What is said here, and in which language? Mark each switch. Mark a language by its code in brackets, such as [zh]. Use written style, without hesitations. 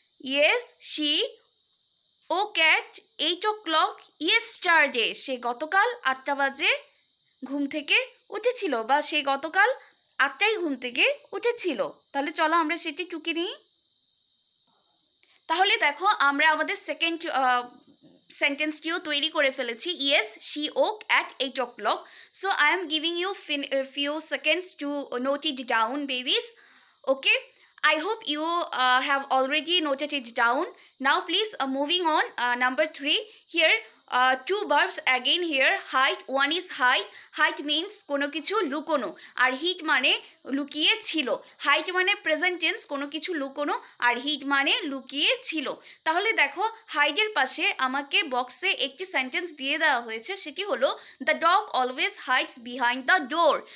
[en] yes she woke at 8 o'clock yesterday, [bn] সে গতকাল 8টা বাজে ঘুম থেকে উঠেছিল, বা সে গতকাল 8টায় ঘুম থেকে উঠেছিল। তাহলে চলো আমরা সেটি টুকে নিই। তাহলে দেখো আমরা আমাদের সেকেন্ড সেন্টেন্সটিও তৈরি করে ফেলেছি। [en] Yes she woke at 8 o'clock. So I am giving you few seconds to note it down, babies. Okay, I hope you have already noted it down. Now please moving on, number 3 here. Two verbs again here. Hide, one is hide. Hide means [bn] কোনো কিছু লুকোনো, আর হিড মানে লুকিয়ে ছিল। Hide মানে present tense, কোনো কিছু লুকোনো, আর হিড মানে লুকিয়ে ছিল। তাহলে দেখো হাইডের পাশে আমাকে বক্সে একটি সেন্টেন্স দিয়ে দেওয়া হয়েছে, সেটি হলো [en] The dog always hides behind the door.